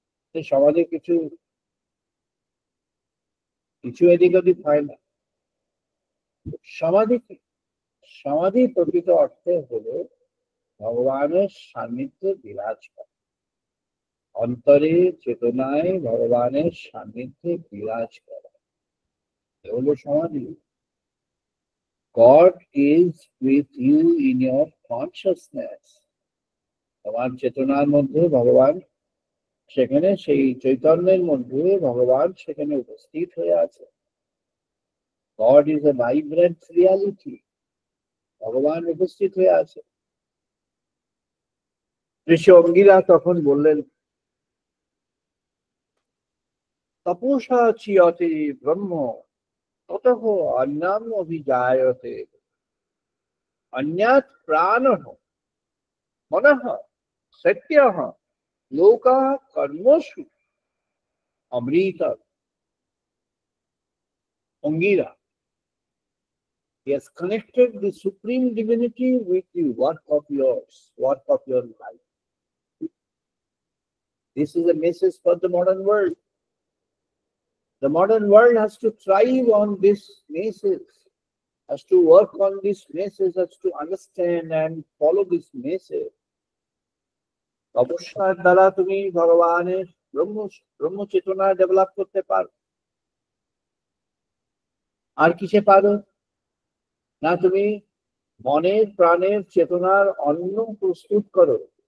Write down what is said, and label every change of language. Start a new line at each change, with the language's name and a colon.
Bangla: সেই সমাধি কিছু কিছু এদিক ওদিক হয় না। সমাধি কি? সমাধি প্রকৃত অর্থে হলো ভগবানের সান্নিধ্যে বিরাজ করা, অন্তরে চেতনায় ভগবানের সান্নিধ্যে বিরাজ করা, এ হলো সমাধি।
English: God is with you in your consciousness.
Bangla: তোমার চেতনার মধ্যে ভগবান, সেখানে সেই চৈতন্যের মধ্যে ভগবান সেখানে উপস্থিত হয়ে আছে।
English: God is a vibrant reality.
Bangla: ভগবান উপস্থিত হয়ে আছে। ঋষি অঙ্গিরা তখন বললেন,
Sanskrit: তপসা চিয়তে ব্রহ্ম ততঃ অন্যাম অভিজায়তে, অন্যাৎ প্রাণঃ মনঃ সত্যঃ লোকা কর্মসু অমৃত।
English: Angira, he has connected the supreme divinity with the work of your life. This is a message for the modern world. The modern world has to thrive on this message, has to work on this message, has to understand and follow this message.
Bangla: তপস্যার দ্বারা তুমি ভগবানের ব্রহ্ম চেতনা develop করতে পারো। আর কিসে পারো না, তুমি মনের প্রাণের চেতনার অন্ন প্রস্তুত করো।